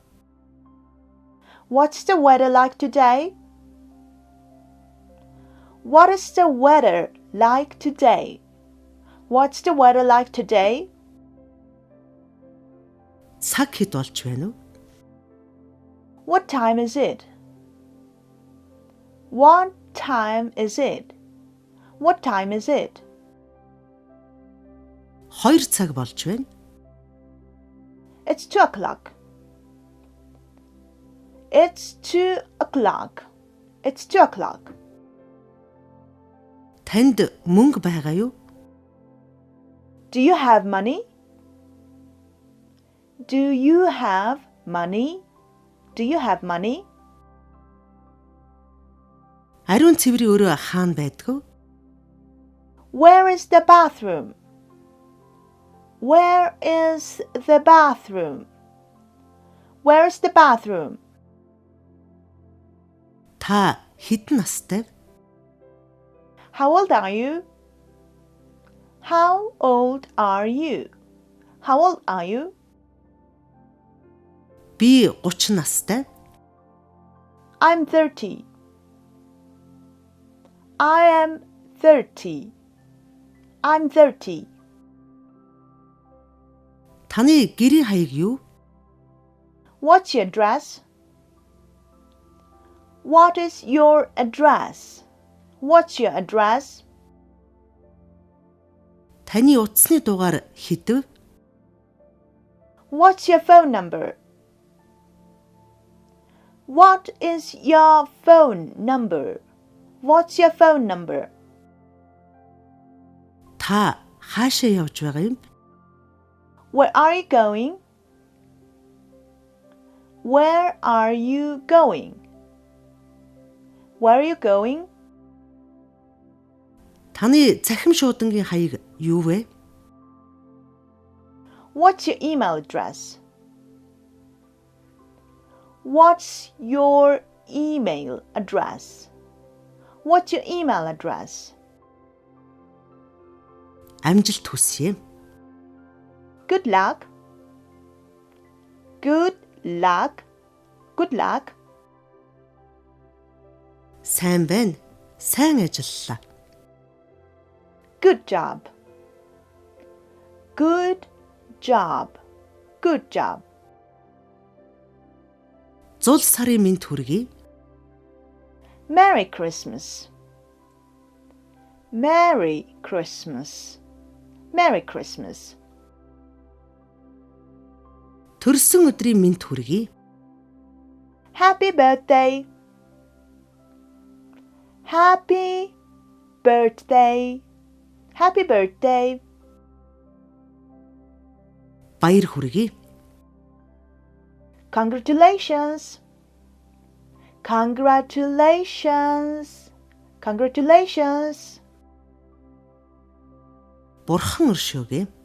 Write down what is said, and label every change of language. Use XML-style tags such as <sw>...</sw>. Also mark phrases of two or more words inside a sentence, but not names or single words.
<en>What's the weather like today? What is the weather like today? What's the weather like today?</en> <mn>Цаг хэд болж байна вэ?</mn> <en>What time is it? What time is it? What time is it?</en> <mn>2 цаг болж байна.</mn> <en>It's 2 o'clock. It's 2 o'clock. It's 2 o'clock.</en> <mn>Танд мөнгө байгаа юу?</mn> <en>Do you have money? Do you have money? Do you have money?</en> <mn>Ариун цэврийн өрөө хаана байдг вэ?</mn> <en>Where is the bathroom? Where is the bathroom? Where is the bathroom?</en> <mn>Та хэдэн настай вэ?</mn> <en>How old are you? How old are you? How old are you?</en> <mn>Би 30 настай.</mn> <en>I'm 30. I am 30. I'm 30.</en> <mn>Таны гэрийн хаяг юу?</mn> <en>What's your address? What is your address? What's your address?</en> <mn>Таны утасны дугаар хэдв?</mn> <en>What's your phone number? What is your phone number? What's your phone number?</en> <mn>Та хаашаа явж байгаа юм?</mn> <en>Where are you going? Where are you going? Where are you going?</en> <mn>Таны захим шуудангийн хаяг юу вэ?</mn> <en>What's your email address? What's your email address? What's your email address?</en> <mn>Амжилт хүсье.</mn> <en>Good luck. Good luck. Good luck.</en> <mn>Сайн байна. Сайн ажиллалаа.</mn> <en>Good job. Good job. Good job.</en> <mn>Зул сарын мэнд хүргэе.</mn> <en>Merry Christmas. Merry Christmas. Merry Christmas.</en> <mn>Төрсөн өдрийн мэнд хүргэе.</mn> <en>Happy birthday. Happy birthday. Happy birthday.</en> <mn>Баяр хүргэе.</mn> <en>Congratulations. Congratulations. Congratulations.</en> <mn>Бурхан өршөөгөө.</mn>